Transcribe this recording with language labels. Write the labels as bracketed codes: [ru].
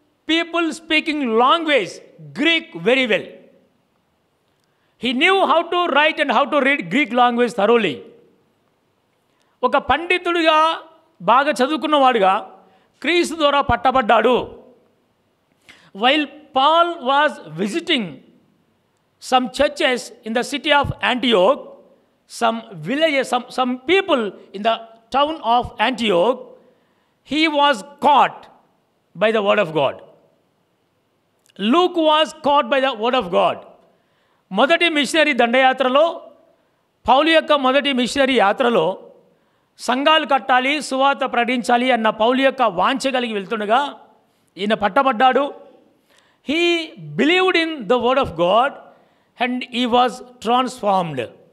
[en] people speaking language, Greek very well. He knew how to write and how to read Greek language thoroughly. [te] ఒక పండితుడిగా బాగా చదువుకున్నవాడుగా క్రీస్తు ద్వారా పట్టబడ్డాడు. [en] While Paul was visiting some churches in the city of Antioch, some villages, some people in the town of Antioch, he was caught by the word of God. Luke was caught by the word of God. [te] మొదటి machinery దండయాత్రలో, పౌలు యొక్క మొదటి machinery యాత్రలో సంఘాలు కట్టాలి, సువార్త ప్రకటించాలి అన్న పౌలు యొక్క వాంఛ కలిగి వెళ్తుండగా ఈయన పట్టబడ్డాడు. [en] He believed in the word of God and he was transformed.